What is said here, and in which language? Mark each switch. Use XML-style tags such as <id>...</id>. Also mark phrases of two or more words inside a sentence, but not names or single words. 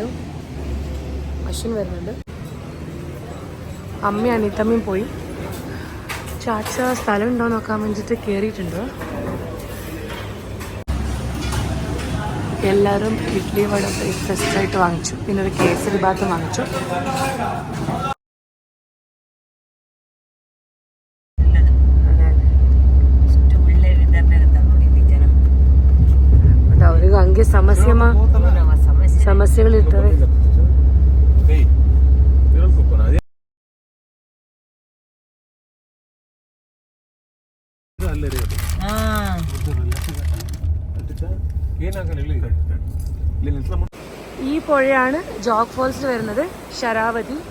<ml>അശ്വിൻ വരുന്നുണ്ട്, അമ്മയും അനിത്തമ്മയും പോയി. ചാച്ച സ്ഥലം ഉണ്ടോ നോക്കാൻ വേണ്ടിയിട്ട് കയറിയിട്ടുണ്ട്. എല്ലാവരും ഇഡ്ഡലി വട ബ്രേക്ക്ഫാസ്റ്റ് ആയിട്ട് വാങ്ങിച്ചു, പിന്നെ ഒരു കേസരി ബാത്ത് വാങ്ങിച്ചു.</ml> <kn>ಅವ್ರಿಗೆ ಹಂಗೆ ಸಮಸ್ಯೆಗಳಿರ್ತವೆ.</kn> <ml>ഈ പുഴയാണ് ജോഗ് ഫാൾസിൽ വരുന്നത്, ശരാവതി.</ml>